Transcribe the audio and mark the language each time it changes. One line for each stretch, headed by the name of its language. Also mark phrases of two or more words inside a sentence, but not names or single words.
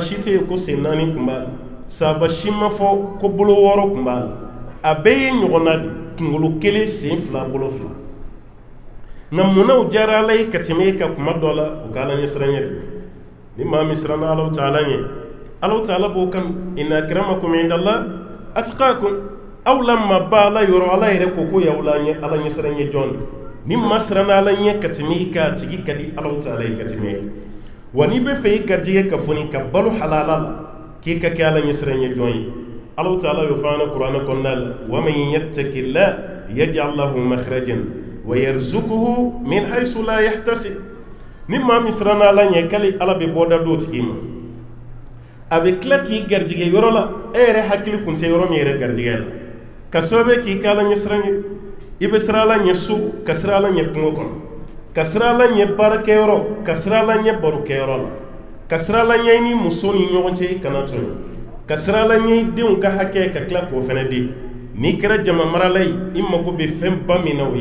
Bambara: si tɛ yen ko sen naani kun b'a la sahaba si ma fɔ ko bolo wɔɔrɔ kun b'a la a bɛɛ ye ɲɔgɔnna de kunkolo kelen sen fila bolo fila nka munna u diyara ala ye ka tɛmɛ e ka kuma dɔ la u ka ala ɲɛsiranɲɛ de ni maa min siranna Alahu Taala ɲɛ Alahu Taala b'o kanu
Arabic: إن أكرمكم عند الله أتقاكم
Bambara: aw la ma ba ala yɔrɔ ala yɛrɛ ko ko y'aw la ala ɲɛsiranɲɛ jɔn de ni maa siranna ala ɲɛ ka tɛmɛ i ka a tigi ka di Alahu Taala ye ka tɛmɛ e wa n'i bɛ fɛ i garijɛgɛ ka foni ka balo halala la k'i ka kɛ ala ɲɛsiranɲɛ jɔn ye Alahu Taala y'o fɔ an na kuranɛ kɔnɔna la
Arabic: ومن يتق الله يجعل له مخرجا ويرزقه من حيث لا يحتسب
Bambara: ni maa min siranna ala ɲɛ k'ale ala bɛ bɔda d'o tigi ma a bɛ tila k'i garijɛgɛ yɔrɔ la e yɛrɛ hakili kun tɛ yɔrɔ min yɛrɛ garijɛgɛ la ka sababu k'i ka ala ɲɛsiranɲɛ i bɛ siran ala ɲɛ so ka siran ala ɲɛ kungo kɔnɔ ka siran ala ɲɛ baarakɛyɔrɔ ka siran ala ɲɛ barokɛyɔrɔ la ka siran ala ɲɛ i ni muso ni ɲɔgɔn cɛ i kana tɔɲɔ ka siran ala ɲɛ i denw ka hakɛ ka tila k'o fana di n'i kɛra jama marala ye i mago bɛ fɛn ba min na o